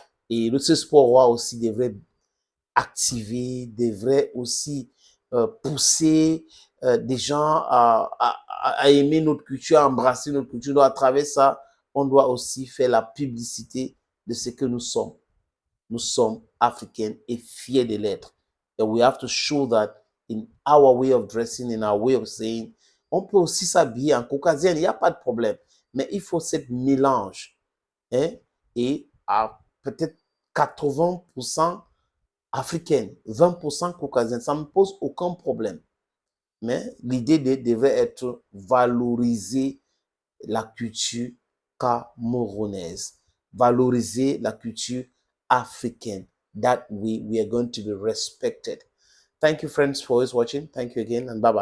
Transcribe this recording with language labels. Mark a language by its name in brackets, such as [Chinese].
[French] Et ce sport roi aussi devrait activer, devrait aussi pousser des gens à aimer notre culture, à embrasser notre culture. Donc, à travers ça, on doit aussi faire la publicité de ce que nous sommes. Nous sommes africains et fiers de l'être. [English] And we have to show that in our way of dressing, in our way of saying. [French] On peut aussi s'habiller en caucasien, il n'y a pas de problème. Mais il faut cette mélange. Hein, et à peut-être 80% africaine, 20% caucasienne. Ça ne me pose aucun problème. Mais l'idée devrait être valoriser la culture camerounaise, valoriser la culture africaine. [English] That way we are going to be respected. Thank you, friends, for always watching. Thank you again, and bye-bye.